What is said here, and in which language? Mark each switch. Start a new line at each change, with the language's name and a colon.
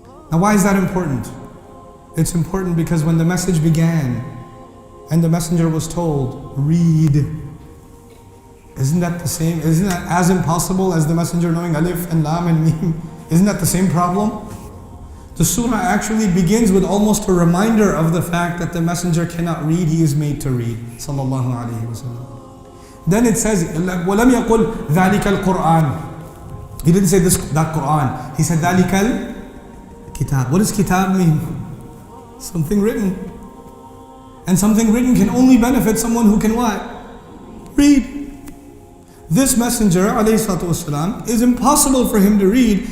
English: Now why is that important? It's important because when the message began and the messenger was told, read, isn't that the same? Isn't that as impossible as the messenger knowing alif and lam and mim? Isn't that the same problem? The surah actually begins with almost a reminder of the fact that the messenger cannot read, he is made to read. Sallallahu alayhi wa sallam.
Arabic: Then it says, وَلَمْ يَقُلْ ذَلِكَ الْقُرْآنِ.
English: He didn't say that Quran. He said,
Arabic: ذَلِكَ الْكِتَاب.
English: What does kitab mean? Something written. And something written can only benefit someone who can what? Read. This messenger, alayhi salatu wasalam, is impossible for him to read.